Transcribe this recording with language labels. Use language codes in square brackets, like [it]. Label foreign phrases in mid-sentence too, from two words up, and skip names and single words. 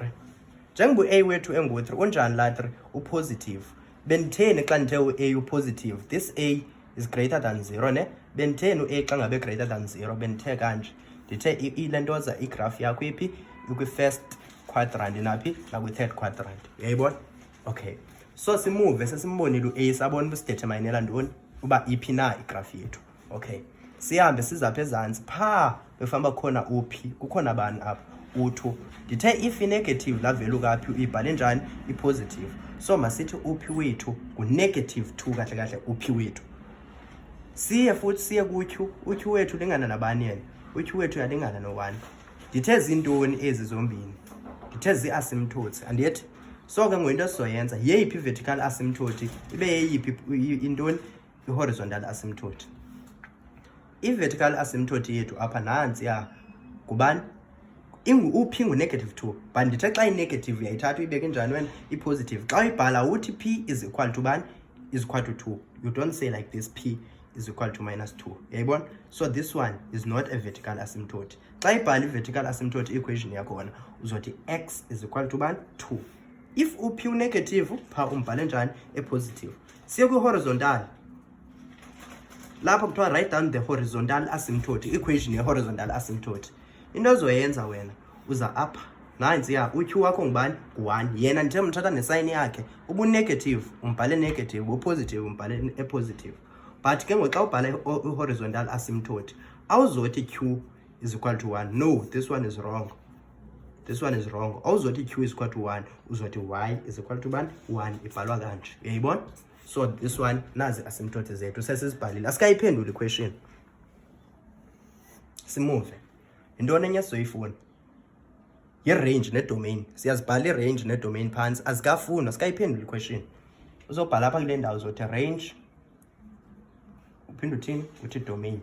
[xh] Njengoba u-a wethu engu-3 unjani la 3? U-positive. Benditheni xa ndithe u-a u-positive? [en] This a is greater than 0 ne? [xh] Benditheni u-a xa ngabe [en] greater than 0? [xh] Bendithe kanje. Ndithe ile ntoza igraph yakho iphi? Ikwi-first quadrant naphi? Nakwi-third quadrant. Uyayibona? Okay, so simuve sesimbonile u-a sabona uba sideterminela ntoni? Uba iphi na igraph yethu. Okay, sihambe sizapha ezantsi phaa befamba kukhona u-p, kukhona bani apha? U2. Ndithe if i-negative la value kaphi uyibhale njani? I-positive. So masithi u-p wethu ngu-negative 2 kahle kahle u-p wethu. Siye futhi siye ku-q. U-q wethu ulingana nabani yena? U-q wethu uyalingana no-1. Ndithe zintoni ezi zombini? Ndithe zii-asymptotes andiyethi? So ke ngoku into esizoyenza yeyiphi i-vertical asymptote ibe yeyiphi intoni? I-horizontal asymptote. I-vertical asymptote yethu apha nansi ya ngubani? Uphi ngu-negative 2 but ndithe xa i-negative uyayithatha uyibeke njani wena? I-positive. Xa uyibhala uthi [en] p is equal to [xh] bani? [en] Is equal to 2. You don't say like this, p is equal to minus 2. [xh] Uyayibona? [en] So this one is not a vertical asymptote. [xh] xa ibhala i- [en] vertical asymptote equation [xh] yakhona uzothi [en] x is equal to [xh] bani 2. If uphi u-negative phaa umbhale njani e-positive. Siye kwi-horizontal lapho kuthiwa [en] write down the horizontal asymptote, [xh] equation ye- [en] horizontal asymptote. [xh] Into ozoyenza wena uza apha nantsiya uq wakho ngubani ngu-1 yena ndithe mthatha nesayini yakhe ubu-negative umbhale negative ubu-positive umbhale e-positive. But ke ngoku xa ubhala i-horizontal asymptote awuzothi [en] q is equal to 1. No, this one is wrong. [xh] This one is wrong. Awuzothi [en] q is equal to 1 [xh] uzothi [en] y is equal to [xh] bani 1 ibhalwa kanje. Uyayibona? [en] So this one [xh] nazi asymptote zethu sesizibhalile. Asikayiphendula i-question. Simove. Yintoni enye sizoyifuna? Yi-range ne-domain. Siyazibhala i-range ne-domain phantsi. Azikafuni, asikayiphendula i-question. Uzobhala apha kule ndawo uzothi range uphinde uthini uthi domain.